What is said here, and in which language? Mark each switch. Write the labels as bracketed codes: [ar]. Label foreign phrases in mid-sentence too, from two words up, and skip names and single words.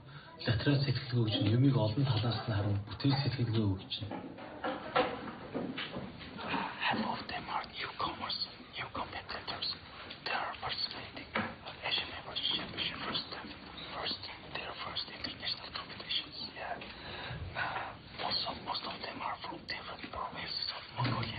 [mn] Латерал сэтгэлгээ өгч юмыг олон талаас нь харан бүтээл сэтгэлгээ өгч. [en] Half of them are newcomers, new competitors. They are participating in Asian Members Championship first their first international competitions. Yeah. Most of them are from different provinces of Mongolia.